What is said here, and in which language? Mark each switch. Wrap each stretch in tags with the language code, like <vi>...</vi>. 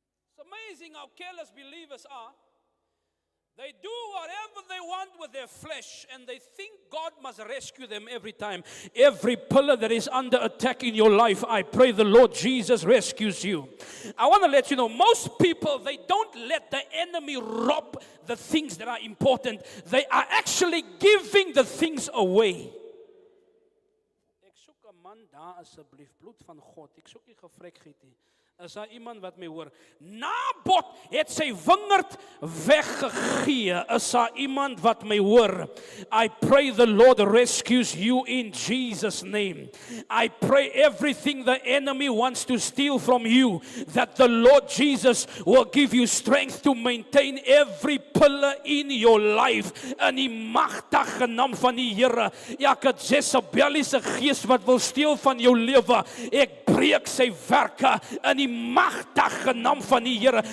<en>It's amazing how careless believers are. They do whatever they want with their flesh, and they think God must rescue them every time. Every pillar that is under attack in your life, I pray the Lord Jesus rescues you. I want to let you know, most people, they don't let the enemy rob the things that are important. They are actually giving the things away.</en> <af>Ek soek 'n man daar asseblief, bloed van God. Ek soek nie gevrekgiet nie. Is daar iemand wat my hoor? Nabot het sy wingerd weggegee. Is daar iemand wat my hoor?</af> <en>I pray the Lord rescues you in Jesus' name. I pray everything the enemy wants to steal from you, that the Lord Jesus will give you strength to maintain every pillar in your life.</en> <af>In die magtige naam van die Here, elke Jezebeliese gees wat wil steel van jou lewe, ek breek sy werke in die magtige naam van die Here.</af>